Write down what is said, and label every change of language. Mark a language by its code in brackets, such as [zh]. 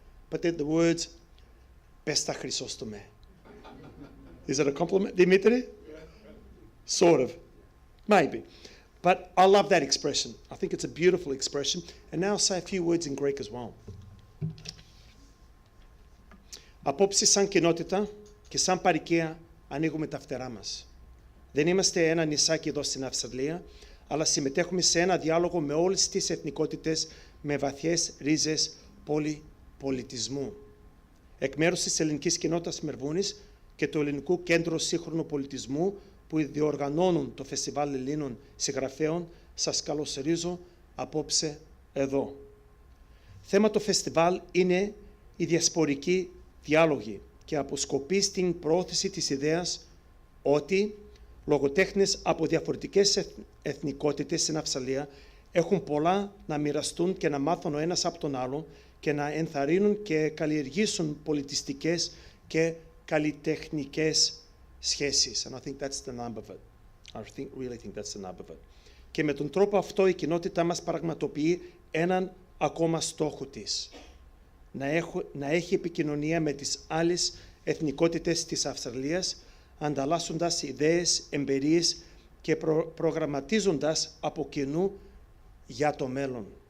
[en] But they're the words, Besta Chrysostome. Is it a compliment, Dmitri? Sort of. Maybe. But I love that expression. I think it's a beautiful expression. And now I'll say a few words in Greek as well. [el] Απόψε σαν κοινότητα και σαν παροικία ανοίγουμε τα φτερά μας. Δεν είμαστε ένα νησάκι εδώ στην Αυστραλία, αλλά συμμετέχουμε σε ένα διάλογο με όλες τις εθνικότητες με βαθιές ρίζες πολυπολιτισμού. Εκ μέρους της ελληνικής κοινότητας Μερβούνης και του Ελληνικού Κέντρου Σύγχρονου Πολιτισμού που διοργανώνουν το Φεστιβάλ Ελλήνων Συγγραφέων, σας καλωσορίζω απόψε εδώ. Θέμα του φεστιβάλ είναι η διασπορική διάλογη και αποσκοπεί στην προώθηση της ιδέας ότι λογοτέχνες από διαφορετικές εθνικότητες στην Αυστραλία έχουν πολλά να μοιραστούν και να μάθουν ο ένας από τον άλλο και να ενθαρρύνουν και καλλιεργήσουν πολιτιστικές και καλλιτεχνικές σχέσεις. [en] And I think that's the nub of it. Really think that's the nub of it. [el] Και με τον τρόπο αυτό η κοινότητα μας πραγματοποιεί έναν ακόμα στόχο της. Να έχει επικοινωνία με τις άλλες εθνικότητες της Αυστραλίας, ανταλλάσσοντας ιδέες, εμπειρίες και προγραμματίζοντας από κοινού για το μέλλον.